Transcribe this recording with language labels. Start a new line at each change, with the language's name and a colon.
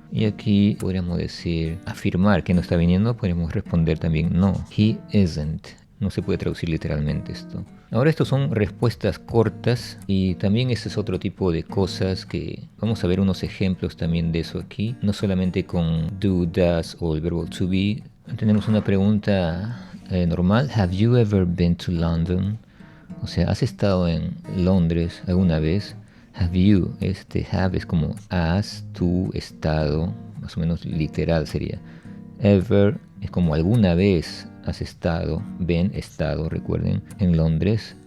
Spanish: Y aquí podríamos decir afirmar que no está viniendo, podríamos responder también
English: no, he isn't.
Spanish: No se puede traducir literalmente esto. Ahora estos son respuestas cortas y también ese es otro tipo de cosas que vamos a ver unos ejemplos también de eso aquí. No solamente con do, does o el verbo to be. Tenemos una pregunta normal.
English: Have you ever been to London?
Spanish: O sea, ¿has estado en Londres alguna vez?
English: Have you,
Spanish: este have es como has, tú, estado, más o menos literal sería. Ever es como alguna vez has estado, been, estado, recuerden, en Londres.